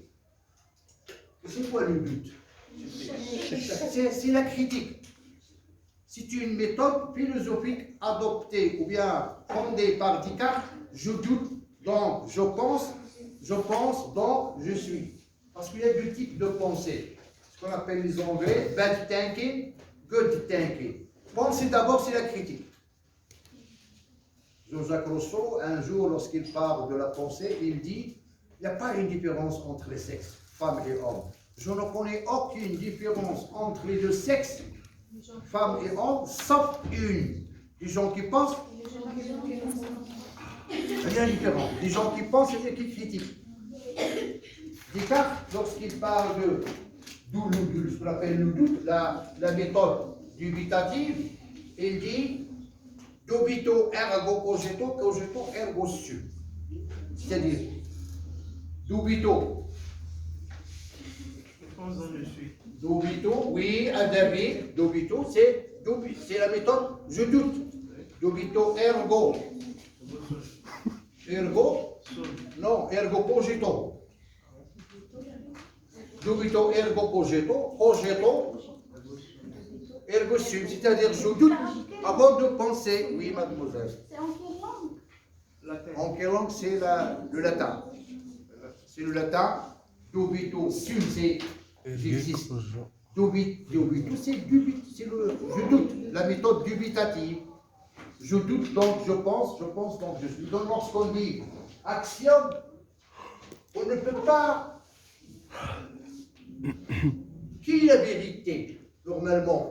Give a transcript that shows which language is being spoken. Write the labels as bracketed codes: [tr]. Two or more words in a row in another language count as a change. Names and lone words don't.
[fr] C'est quoi le doute? C'est la critique. C'est une méthode philosophique adoptée ou bien fondée par Descartes. Je doute, donc je pense, donc je suis. Parce qu'il y a deux types de pensée. Ce qu'on appelle les Anglais, [en] bad thinking, good thinking. [fr] Penser d'abord, c'est la critique. Jean-Jacques Rousseau, un jour, lorsqu'il parle de la pensée, il dit, il n'y a pas une différence entre les sexes, femmes et hommes. Je ne connais aucune différence entre les deux sexes, femmes et hommes, sauf une. Des gens qui pensent, rien de différent. Des gens qui pensent et qui critiquent. Descartes, lorsqu'il parle de ce qu'on appelle le doute, la méthode dubitative, il dit [la] dubito ergo cogito, cogito ergo sum. [fr] C'est-à-dire, dubito. Dubito, oui, David, dubito, c'est la méthode je doute. [la] Dubito ergo. Ergo, non, ergo cogito. Dubito ergo cogito, cogito ergo sum, [fr] c'est-à-dire je doute avant de penser. Oui, mademoiselle. C'est en quelle langue? En quelle langue? C'est le latin. C'est le latin. [la] Dubito sum, [fr] c'est j'existe. Dubito, c'est je doute, la méthode dubitative. Je doute, donc je pense donc je suis. Donc lorsqu'on dit axiome, on ne peut pas. Qui est la vérité, normalement?